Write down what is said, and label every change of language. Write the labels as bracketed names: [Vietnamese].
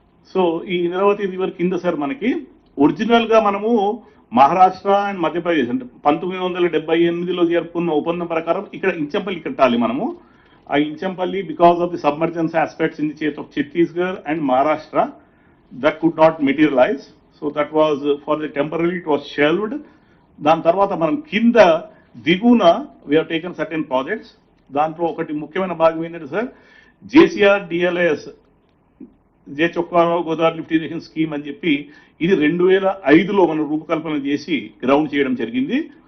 [Telugu] So ఈ Indravati river కింద sir మనకి ఒరిజినల్ గా మనము మహారాష్ట్ర అండ్ మధ్యప్రదేశ్ అంటే 1978లో జరుపుకున్న ఒప్పందం ప్రకారం ఇక్కడ ఇంచంపల్లి కట్టాలి మనము. [English] ఆ Inchampalli because of the submergence aspects in the state of Chhattisgarh and Maharashtra that could not materialize. So that was for the temporarily it was shelved. [Telugu] దాని తర్వాత మనం కింద దిగున [English] we have taken certain projects. [Telugu] దాంట్లో ఒకటి ముఖ్యమైన భాగం ఏంటంటే సార్ జేసీఆర్ డిఎల్ఎస్ జే Chokka Rao Godavari lift irrigation scheme అని చెప్పి ఇది 2005లో మనం రూపకల్పన చేసి గ్రౌండ్ చేయడం జరిగింది.